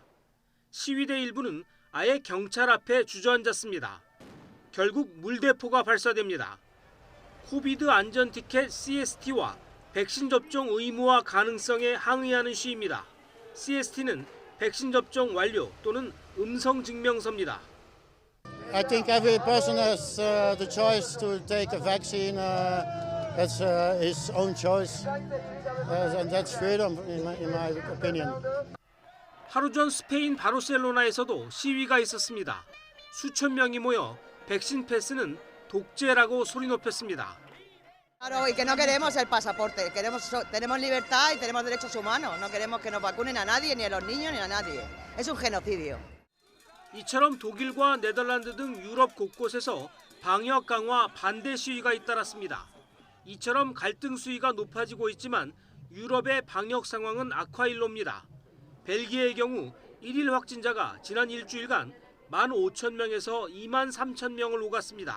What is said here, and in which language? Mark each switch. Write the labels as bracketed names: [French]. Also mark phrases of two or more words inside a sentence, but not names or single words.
[Korean] 시위대 일부는 아예 경찰 앞에 주저앉았습니다. 결국 물대포가 발사됩니다. 코비드 안전 티켓 CST와 백신 접종 의무화 가능성에 항의하는 시위입니다. CST는 백신 접종 완료 또는 음성 증명서입니다. [English] I think every person has the choice to take a vaccine. That's his own choice, and that's freedom, in my opinion. [Korean] 하루 전 스페인 바르셀로나에서도 시위가 있었습니다. 수천 명이 모여 백신 패스는 독재라고 소리 높였습니다. [Spanish] Claro, y que no queremos el pasaporte, tenemos libertad y tenemos derechos humanos, no queremos que nos vacunen a nadie, ni a los niños, ni a nadie. Es un genocidio. [Korean] 이처럼 독일과 네덜란드 등 유럽 곳곳에서 방역 강화 반대 시위가 잇따랐습니다. 이처럼 갈등 수위가 높아지고 있지만 유럽의 방역 상황은 악화일로입니다. 벨기에의 경우 1일 확진자가 지난 일주일간 15,000명에서 23,000명을 오갔습니다.